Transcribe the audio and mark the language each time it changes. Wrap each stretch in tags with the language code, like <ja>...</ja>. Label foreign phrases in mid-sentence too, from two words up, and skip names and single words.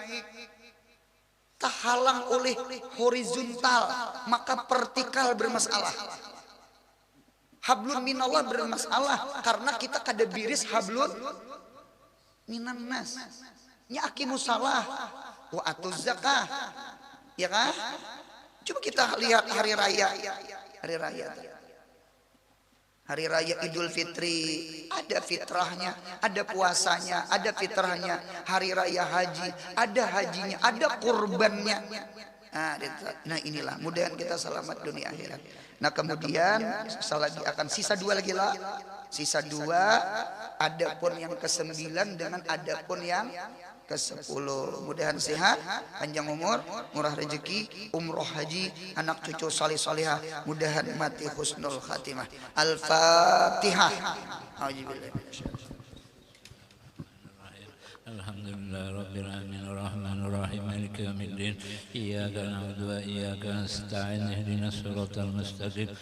<id>Terhalang oleh horizontal, maka vertikal bermasalah.</id> <ar>حبل من الله</ar> <bjn>bermasalah karena kita kada biris</bjn> <ar>حبل من الناس. Nya أقيموا الصلاة وآتوا الزكاة.</ar> <id>Ya kan? Coba kita lihat hari raya. Hari raya Idul Fitri, ada fitrahnya, ada puasanya, ada fitrahnya. Hari raya haji, ada hajinya, ada kurbannya. Nah, inilah mudahan kita selamat dunia akhirat. Nah, kemudian lagi akan sisa dua lagi lah. Sisa dua, adapun yang ke-9 dengan adapun yang ke-10. Mudahan sehat, panjang umur, murah rezeki, umroh haji, anak cucu salih salihah, mudahan mati</id> <ar>حسن الخاتمة.</ar> <id>Al-Fatihah.</id> <ar>الحمد لله رب العالمين الرحمن الرحيم مالك يوم الدين إياك نعبد وإياك نستعين اهدنا الصراط المستقيم</ar>